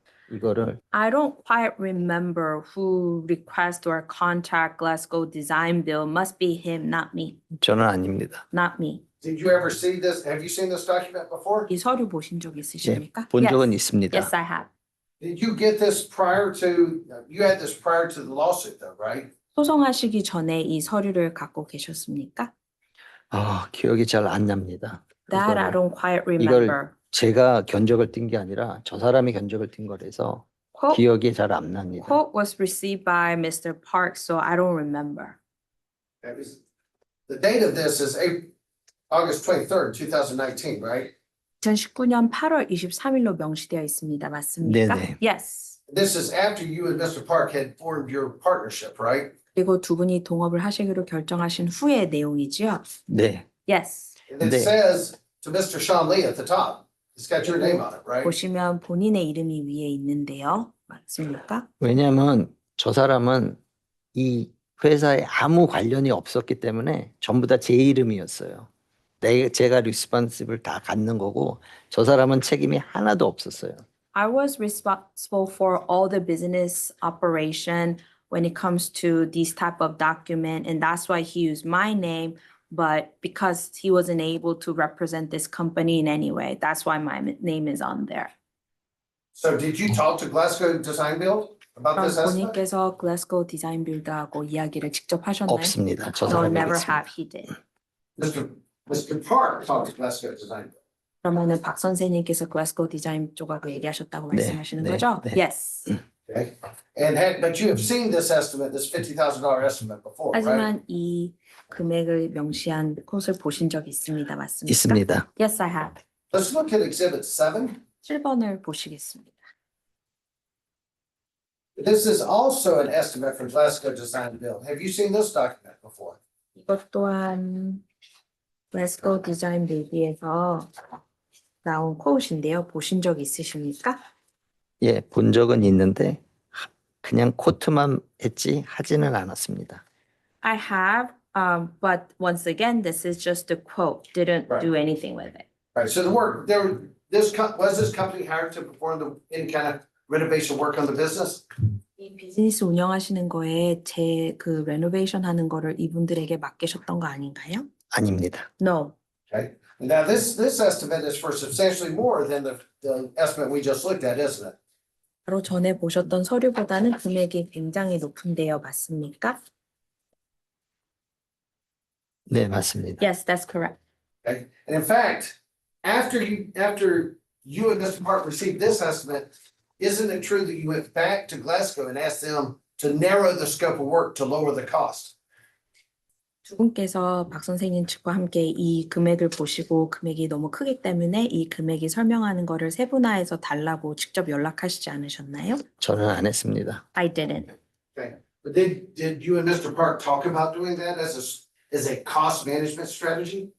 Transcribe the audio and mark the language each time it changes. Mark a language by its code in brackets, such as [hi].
[ko] 이거를 [en] I don't quite remember who request or contact Glasgow Design Bill. Must be him, not me. [ko] 저는 아닙니다. [en] Not me. Did you ever see this? Have you seen this document before? [ko] 이 서류 보신 적 있으십니까? 본 적은 [en] Yes. [ko] 있습니다. [en] Yes, I have. Did you get this you had this prior to the lawsuit though, right? [ko] 소송하시기 전에 이 서류를 갖고 계셨습니까? 기억이 잘 안 납니다. [en] That I [ko] 이거를 [en] don't quite remember. [ko] 제가 견적을 띈 게 아니라 저 사람이 견적을 틴 거라서 [en] Quote, [ko] 기억이 잘 안 납니다. [en] quote was received by Mr. Park, so I don't remember. The date of this is August 23rd, 2019, right? [ko] 2019년 8월 23일로 명시되어 있습니다. 맞습니까? 네네. [en] Yes. This is after you and Mr. Park had formed your partnership, right? [ko] 그리고 두 분이 동업을 하시기로 결정하신 후의 내용이지요. 네. [en] Yes. And it [ko] 네. [en] says to Mr. Sean Lee at the top. It's got your name on it, right? [ko] 보시면 본인의 이름이 위에 있는데요. 맞습니까? 왜냐하면 저 사람은 이 회사에 아무 관련이 없었기 때문에 전부 다 제 이름이었어요. 제가 리스폰시블 다 갖는 거고 저 사람은 책임이 하나도 없었어요. [en] I was responsible for all the business operation when it comes to these type of document, and that's why he used my name. But because he wasn't able to represent this company in any way, that's why my name is on there. So did you talk to Glasgow Design Build about [ko] 그럼 [en] this estimate? [ko] 본인께서 글래스고 디자인 빌드하고 이야기를 직접 하셨나요? 없습니다. 저 [en] No, [ko] 사람이 [en] never [ko] 있습니다. [en] have. He did. Mr. Park talked to Glasgow Design Build. [ko] 그러면은 박 선생님께서 글래스고 디자인 쪽하고 얘기하셨다고 네, 말씀하시는 네, 거죠? 네. [en] Yes. Okay, but you have seen this estimate, this $50,000 estimate before, right? [ko] 하지만 이 금액을 명시한 콧을 보신 적 있습니다. 맞습니까? 있습니다. [en] Yes, I have. Let's look at Exhibit 7. [ko] 7번을 보시겠습니다. [en] This is also an estimate from Glasgow Design Build. Have you seen this document before? [ko] 이것 또한 글래스고 디자인 빌드에서 나온 콧인데요. 보신 적 있으십니까? 예, 본 적은 있는데 그냥 코트만 했지 하지는 않았습니다. [en] I have, but once again, this is just a quote. Didn't Right. do anything with it. Right, so the work, was this company hired to perform any kind of renovation work on the business? [ko] 이 비즈니스 운영하시는 거에 제 그 레노베이션 하는 거를 이분들에게 맡기셨던 거 아닌가요? 아닙니다. [en] No. Okay, now this estimate is for substantially more than the estimate we just looked at, isn't it? [ko] 바로 전에 보셨던 서류보다는 금액이 굉장히 높은데요. 맞습니까? 네, 맞습니다. [en] Yes, that's correct. Okay, and in fact, after you and Mr. Park received this estimate, isn't it true that you went back to Glasgow and asked them to narrow the scope of work to lower the cost? [ko] 두 분께서 박 선생님 측과 함께 이 금액을 보시고 금액이 너무 크기 때문에 이 금액이 설명하는 거를 세분화해서 달라고 직접 연락하시지 않으셨나요? 저는 안 했습니다. [en] I didn't. Okay, but did you and Mr. Park talk about doing that as a cost management strategy?